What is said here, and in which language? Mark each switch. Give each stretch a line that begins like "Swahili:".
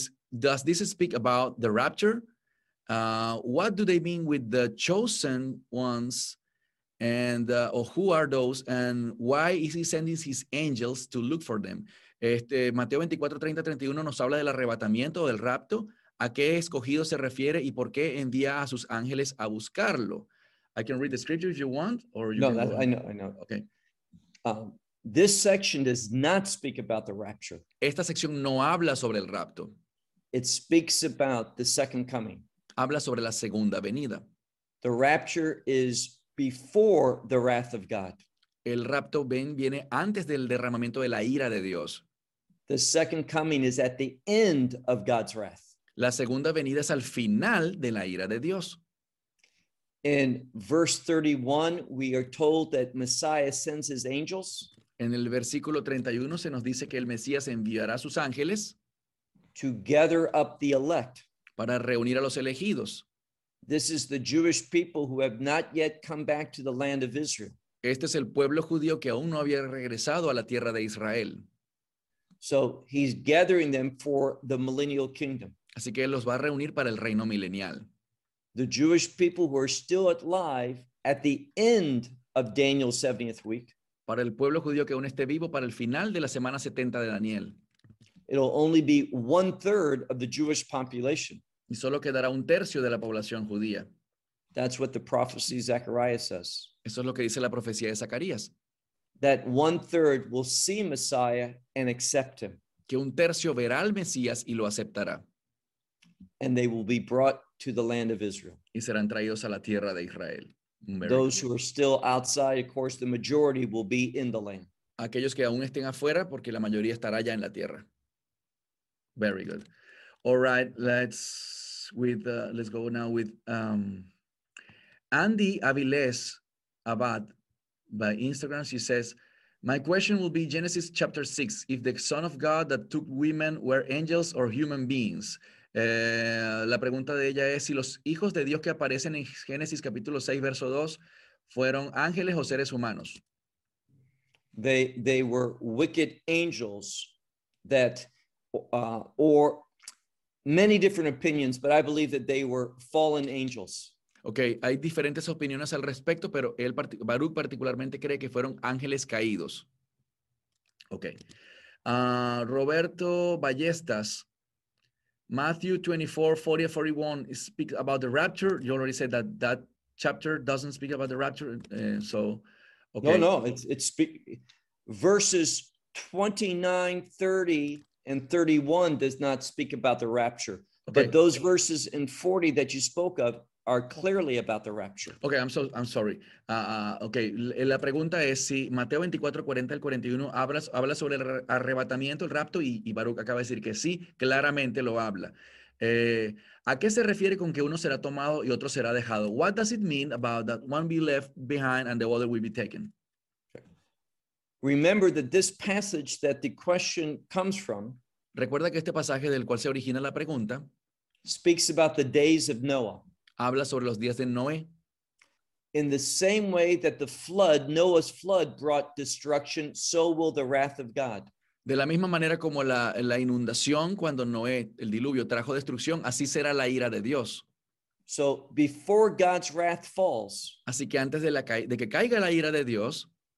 English: Does this speak about the rapture? What do they mean with the chosen ones? And who are those? And why is he sending his angels to look for them?
Spanish: Mateo 24, 30, 31 nos habla del arrebatamiento o del rapto. ¿A qué escogido se refiere y por qué envía a sus ángeles a buscarlo?
English: I can read the scripture if you want. No, I know. Okay. This section does not speak about the rapture.
Spanish: Esta sección no habla sobre el rapto.
English: It speaks about the second coming.
Spanish: Habla sobre la segunda venida.
English: The rapture is before the wrath of God.
Spanish: El rapto viene antes del derramamiento de la ira de Dios.
English: The second coming is at the end of God's wrath.
Spanish: La segunda venida es al final de la ira de Dios.
English: In verse 31, we are told that Messiah sends his angels.
Spanish: En el versículo 31 se nos dice que el Mesías enviará a sus ángeles.
English: To gather up the elect.
Spanish: Para reunir a los elegidos.
English: This is the Jewish people who have not yet come back to the land of Israel.
Spanish: Este es el pueblo judío que aún no había regresado a la tierra de Israel.
English: So he's gathering them for the millennial kingdom.
Spanish: Así que él los va a reunir para el reino milenial.
English: The Jewish people who are still alive at the end of Daniel's 70th week.
Spanish: Para el pueblo judío que aún esté vivo para el final de la semana 70 de Daniel.
English: It'll only be 1/3 of the Jewish population.
Spanish: Y solo quedará 1/3 de la población judía.
English: That's what the prophecy Zechariah says.
Spanish: Eso es lo que dice la profecía de Zacarías.
English: That one third will see Messiah and accept him.
Spanish: Que un tercio verá al Mesías y lo aceptará.
English: And they will be brought to the land of Israel.
Spanish: Y serán traídos a la tierra de Israel.
English: Very Those good. Who are still outside, of course, the majority will be in the land.
Spanish: Aquellos que aún estén afuera, porque la mayoría estará ya en la tierra.
English: Very good. All right, let's go now with Andy Aviles Abad by Instagram. She says, my question will be Genesis chapter 6. If the Son of God that took women were angels or human beings?
Spanish: La pregunta de ella es si los hijos de Dios que aparecen en Génesis capítulo 6 verso 2 fueron ángeles o seres humanos.
English: They were wicked angels that or many different opinions, but I believe that they were fallen angels.
Spanish: Okay, hay diferentes opiniones al respecto, pero él Baruch particularmente cree que fueron ángeles caídos.
English: Okay. Roberto Ballestas, Matthew 24:40-41 speaks about the rapture. You already said that that chapter doesn't speak about the rapture. So, okay. No, verses 29, 30, and 31 does not speak about the rapture. Okay. But those verses in 40 that you spoke of are clearly about the rapture. Okay, I'm sorry.
Spanish: Okay, la pregunta es si Mateo 24:40-41 habla sobre el arrebatamiento, el rapto, y Baruch acaba de decir que sí, claramente lo habla. ¿A qué se refiere con que uno será tomado y otro será dejado?
English: What does it mean about that one be left behind and the other will be taken? Remember that this passage that the question comes from,
Spanish: recuerda que este pasaje del cual se origina la pregunta,
English: speaks about the days of Noah.
Spanish: Habla sobre los días de Noé.
English: In the same way that the flood, Noah's flood brought destruction, so will the wrath of God.
Spanish: De la misma manera como la inundación cuando Noé, el diluvio, trajo destrucción, así será la ira de Dios.
English: So before God's wrath falls,
Spanish: así que antes de que caiga la ira de Dios,